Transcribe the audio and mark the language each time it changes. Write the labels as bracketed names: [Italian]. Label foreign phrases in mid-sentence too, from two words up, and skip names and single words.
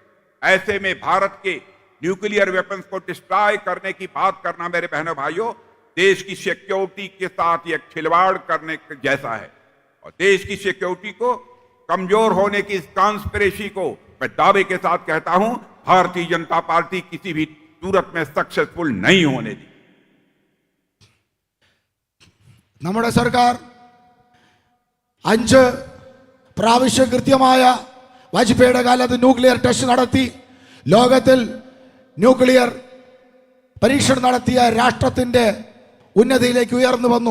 [Hindi] ऐसे में भारत के [English] nuclear weapons [Hindi] को डिस्ट्रॉय करने की बात करना मेरे बहनों भाइयों देश की सिक्योरिटी के साथ एक खिलवाड़ करने जैसा है. और देश की सिक्योरिटी को कमजोर होने की इस कॉन्स्पिरेसी को मैं दावे के साथ कहता हूं भारतीय जनता पार्टी किसी भी सूरत में सक्सेसफुल नहीं होने दी. [Malayalam] നമ്മുടെ സർക്കാർ 5 പ്രാവശ്യം കൃത്യമായ വാജ്പേയിയുടെ കാലത്ത് [English] nuclear test [Malayalam] നടത്തി ലോകത്തിൽ ന്യൂക്ലിയർ പരീക്ഷണം നടത്തിയ രാഷ്ട്രത്തിൻ്റെ ഉന്നതിയിലേക്ക് ഉയർന്നു വന്നു.